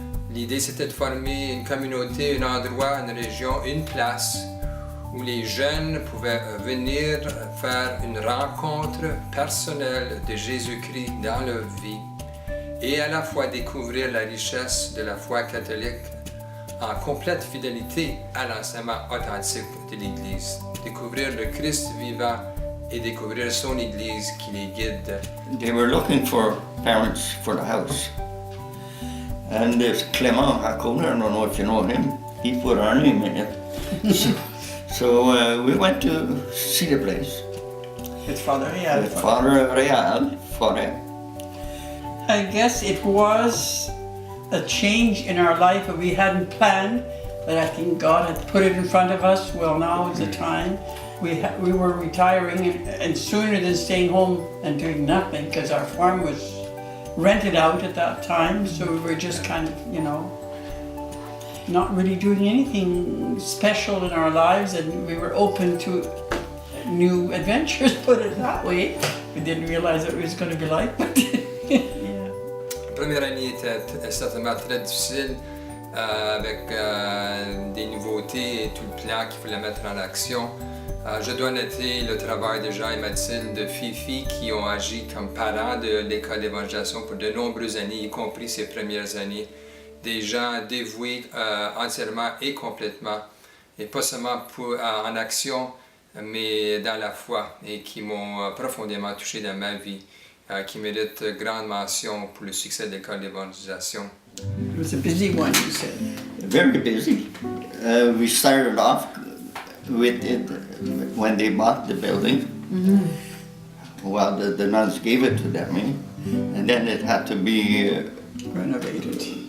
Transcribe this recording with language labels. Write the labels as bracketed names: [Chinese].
[French] L'idée, c'était de former une communauté, un endroit, une région, une place où les jeunes pouvaient venir faire une rencontre personnelle de Jésus-Christ dans leur vie et à la fois découvrir la richesse de la foi catholique en complète fidélité à l'enseignement authentique de l'Église. Découvrir le Christ vivant et découvrir son Église qui les guide. [English] They were looking for parents for the house. And there's Clement Hakona, I don't know if you know him, he put our name in it. So we went to see the place. It's Father Real. With Father Real, Father. I guess it was a change in our life that we hadn't planned, but I think God had put it in front of us. Well, now is the time. We were retiring, and sooner than staying home and doing nothing, because our farm was rented out at that time, so we were just kind of, you know, not really doing anything special in our lives, and we were open to new adventures, put it that way. We didn't realize what it was going to be like, but yeah. [French] La première année était certainement très difficile avec des nouveautés et tout le plan qu'il fallait mettre en action. Je dois noter le travail de Jean et Mathilde, de Fifi, qui ont agi comme parents de l'école d'évangélisation pour de nombreuses années, y compris ces premières années. Des gens dévoués entièrement et complètement, et pas seulement en action, mais dans la foi, et qui m'ont profondément touché dans ma vie, qui méritent grande mention pour le succès de l'école d'évangélisation. [English] It was a busy one, you said. Very busy. We started off with it when they bought the building. Mm-hmm. Well, the nuns gave it to them, and then it had to be Renovated.